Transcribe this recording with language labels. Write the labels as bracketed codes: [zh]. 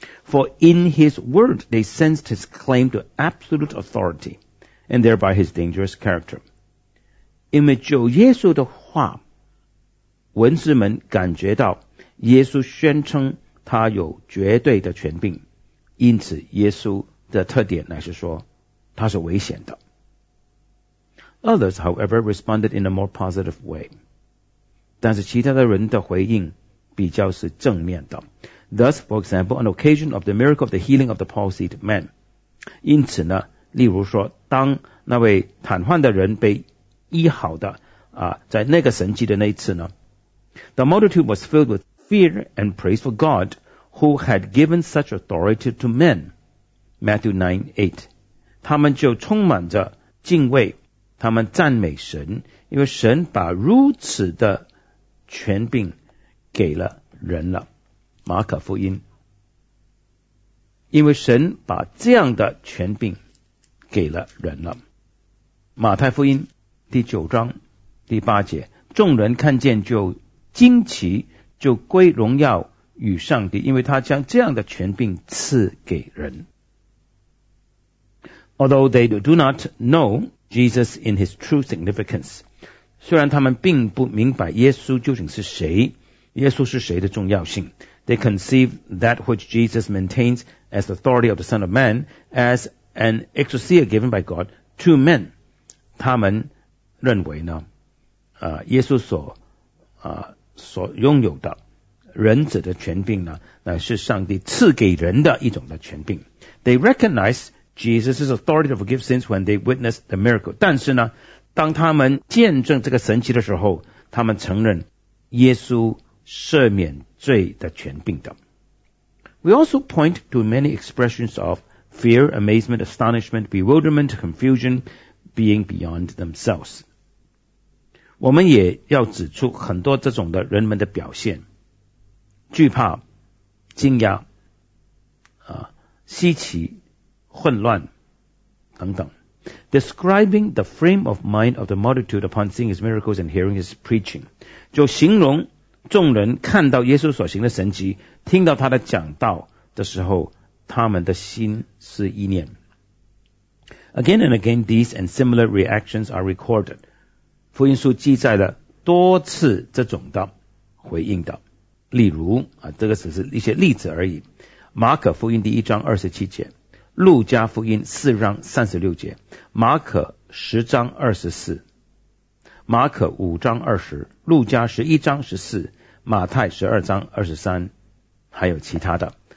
[en] For in his word they sensed his claim to absolute authority and thereby his dangerous character， [zh] 因为就耶稣的话文士们感觉到耶稣宣称他有绝对的权柄，因此耶稣的特点乃是说他是危险的。 [en] Others, however, responded in a more positive way. [zh] 但是其他的人的回应比较是正面的。 [en] Thus, for example, on occasion of the miracle of the healing of the palsied man. [zh] 因此呢，例如说，当那位瘫痪的人被医好的啊，在那个神迹的那一次呢 ， [en] the multitude was filled with fear and praise for God who had given such authority to men. [zh] Matthew 9:8. 他们就充满着敬畏。他们赞美神，因为神把如此的权柄给了人了。马可福音，因为神把这样的权柄给了人了。马太福音第九章第八节，众人看见就惊奇，就归荣耀与上帝，因为他将这样的权柄赐给人。 [en] Although they do not know Jesus in his true significance. [zh] 虽然他们并不明白耶稣究竟是谁，耶稣是谁的重要性。 [en] They conceive that which Jesus maintains as the authority of the Son of Man as an exousia given by God to men. [zh] 他们认为呢，耶稣所拥有的人子的权柄呢，乃是上帝赐给人的一种的权柄。 [en] They recognize Jesus' authority to forgive sins when they witnessed the miracle. [zh] 但是呢，当他们见证这个神迹的时候，他们承认耶稣赦免罪的权柄的。 [en] We also point to many expressions of fear, amazement, astonishment, bewilderment, confusion, being beyond themselves. [zh] 我们也要指出很多这种的人们的表现，惧怕、惊讶、稀奇、混乱等等。 [en] Describing the frame of mind of the multitude upon seeing his miracles and hearing his preaching. [zh] 就形容众人看到耶稣所行的神迹，听到他的讲道的时候，他们的心是意念。 [en] Again and again, these and similar reactions are recorded. [zh] 福音书记载了多次这种的回应的。例如，这个只是一些例子而已。马可福音第一章二十七节，路加福音四章三十六节，马可十章二十四，马可五章二十，路加十一章十四，马太十二章二十三，还有其他的。